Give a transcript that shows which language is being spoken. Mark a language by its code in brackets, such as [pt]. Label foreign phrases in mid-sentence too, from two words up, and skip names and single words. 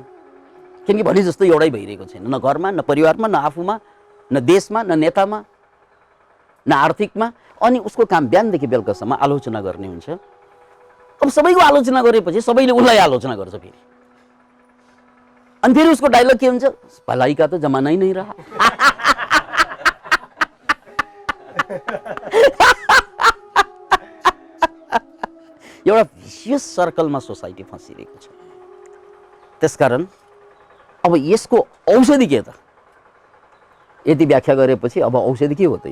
[ne] किनकि भने जस्तो एउटै भइरहेको छैन, न घरमा, न परिवारमा, न आफूमा, न देशमा, न नेतामा, न आर्थिकमा। अनि उसको काम बिहानदेखि बेलुकासम्म आलोचना गर्ने हुन्छ। अब सबैको आलोचना गरेपछि सबैले उसलाई आलोचना गर्छ फेरि। अनि फेरि उसको डायलग के हुन्छ? [hi] भलाई का तो जमाना ही नहीं रहा। [ne] एउटा [en] vicious circleमा [ne] सोसाइटी फँसिरहेको छ। त्यसकारण अब यसको औषधि के त? यति व्याख्या गरेपछि अब औषधि के हो त?